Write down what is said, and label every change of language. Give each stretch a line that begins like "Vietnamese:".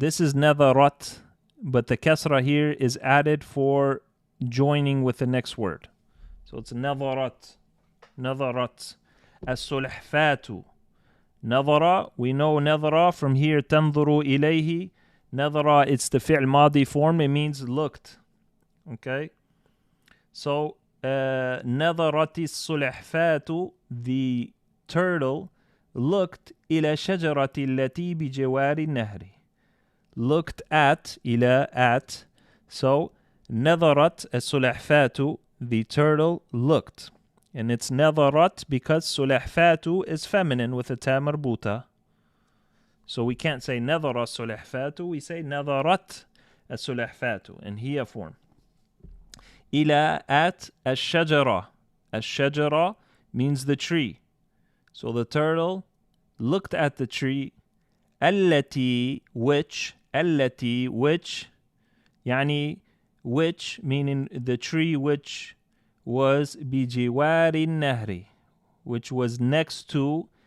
English: This is نظرت, but the kasra here is added for joining with the next word. So it's
Arabic: نظرت. نظرت. السلحفاة.
English: نظر, we know نظر from here
Arabic: تنظر إليه.
English: نظر, it's the fi'l madi form, it means looked. Okay?
Arabic: So نظرت السلحفاة,
English: the turtle looked
Arabic: إلى شجرة التي بجوار النهر.
English: Looked at, إلى at. So
Arabic: نظرت السلحفاة,
English: the turtle looked. And it's نظرت because سلحفاة is feminine with a ta marbuta. So we can't say
Arabic: نظر السلحفاة,
English: we say
Arabic: نظرت السلحفاة
English: in هي form.
Arabic: إلى at الشجرة.
English: الشجرة means the tree. So the turtle looked at the tree. التي, which. التي, which. يعني which, meaning the tree which was
Arabic: بجوار النهر,
English: which was next to.